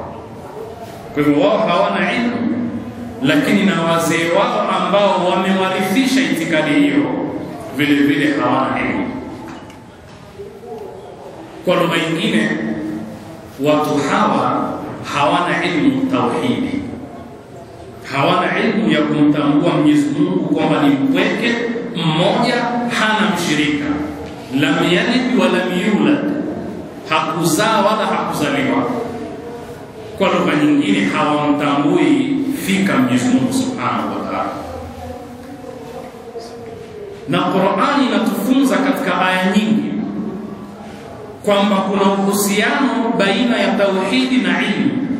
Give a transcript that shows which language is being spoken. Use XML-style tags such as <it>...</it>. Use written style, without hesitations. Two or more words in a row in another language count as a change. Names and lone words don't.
<sw>Kwa hivyo wao hawana ilmu, lakini na wazee wao ambao wamewarithisha itikadi hiyo vile vile hawana ilmu. Kwa lugha nyingine, watu hawa hawana ilmu tauhidi, hawana ilmu ya kumtambua Mwenyezi Mungu kwamba ni mpweke mmoja, hana mshirika,</sw> <ar>لم يلد ولم يولد,</ar> <sw>hakuzaa wala hakuzaliwa. Kwa lugha nyingine, hawamtambui fika Mwenyezi Mungu</sw> <ar>سبحانه وتعالى.</ar> <sw>Na Qur'ani inatufunza katika aya nyingi kwamba kuna uhusiano baina ya tauhidi na ilmu.</sw>